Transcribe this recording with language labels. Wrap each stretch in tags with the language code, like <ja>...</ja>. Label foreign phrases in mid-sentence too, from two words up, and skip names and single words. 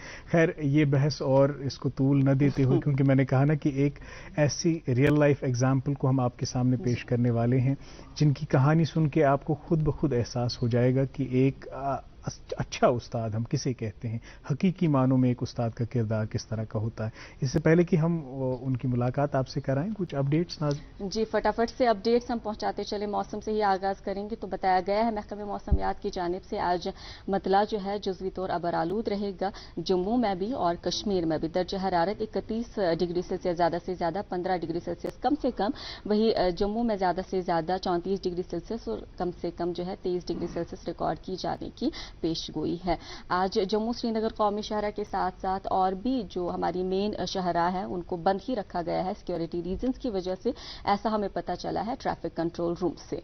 <ur>خیر یہ بحث اور اس کو طول نہ دیتے ہوئے, کیونکہ میں نے کہا نا کہ ایک ایسی</ur> <en>real life example</en> <ur>کو ہم آپ کے سامنے پیش کرنے والے ہیں جن کی کہانی سن کے آپ کو خود بخود احساس ہو جائے گا کہ ایک اچھا استاد ہم کسے کہتے ہیں, حقیقی معنوں میں ایک استاد کا کردار کس طرح کا ہوتا ہے. اس سے پہلے کہ ہم ان کی ملاقات آپ سے کرائیں, کچھ اپڈیٹس ناظرین. جی فٹافٹ سے اپڈیٹس ہم پہنچاتے چلے. موسم سے ہی آغاز کریں گے. تو بتایا گیا ہے محکمہ موسمیات کی جانب سے آج مطلع جو ہے جزوی طور ابرآلود رہے گا, جموں میں بھی اور کشمیر میں بھی. درجہ حرارت 31</ur> <en>degree Celsius</en> <ur>زیادہ سے زیادہ 15</ur> <en>degree Celsius</en> <ur>کم سے کم, وہی جموں میں زیادہ سے زیادہ 34</ur> <en>degree Celsius</en> <ur>اور کم سے کم جو ہے 23</ur> <en>degree Celsius</en> <ur>ریکارڈ کی جانے کی پیش گوئی ہے. آج جموں سری نگر قومی شاہراہ کے ساتھ ساتھ اور بھی جو ہماری مین شاہراہ ہیں ان کو بند ہی رکھا گیا ہے</ur> <en>security reasons</en> <ur>کی وجہ سے, ایسا ہمیں پتہ چلا ہے</ur> <en>traffic control room</en> <ur>سے.</ur>